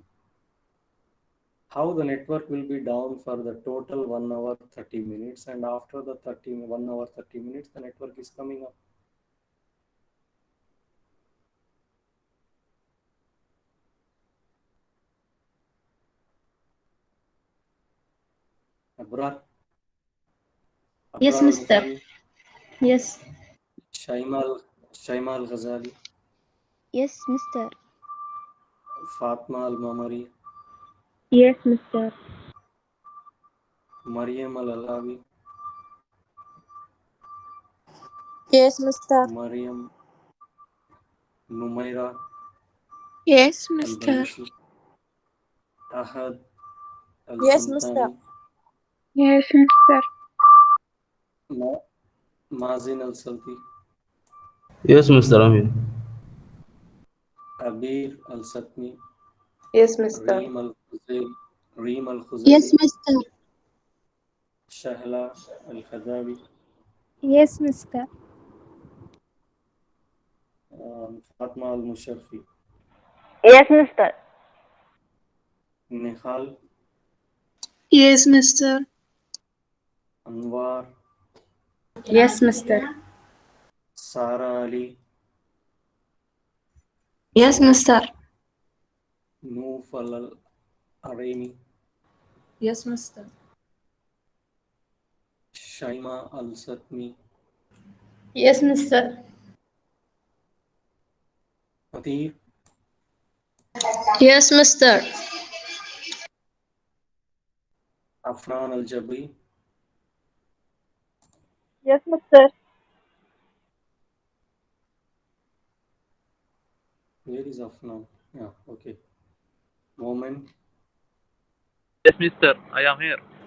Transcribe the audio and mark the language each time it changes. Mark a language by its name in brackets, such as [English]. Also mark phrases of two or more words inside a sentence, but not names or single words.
[English] How the network will be down for the total 1 hour 30 minutes, and after the 1 hour 30 minutes the network is coming up. Abrar? Yes, Abrar mister. al-Musawi? Yes. Shaima al-Ghazali? Yes, mister. Fatma al-Mamari? Yes, mister. Maryam al-Alawi? Yes, mister. Maryam? Numaira Yes, mister. al-Balushi? Ahad Yes, mister. al-Qamtani? Yes, mister. Mazin al-Salti? Yes, Mr. Amin. Abir al-Satmi? Yes, mister. Reem al-Khuzaili? Reem Yes, al-Khuzaili? mister. Shahla al-Khadawi? Yes, mister. Fatma al-Musharfi? Yes, mister. Nihal? Yes, mister. Anwar? Yes, mister. Sara Ali? Yes, mister. Noof al-Araimi? Yes, mister. Shaima al-Satmi? Yes, mister. Atir? Yes, mister. Afnan al-Jabri? Yes, mister. where is off now? Yeah, okay. Moment. Yes, mister. I am here.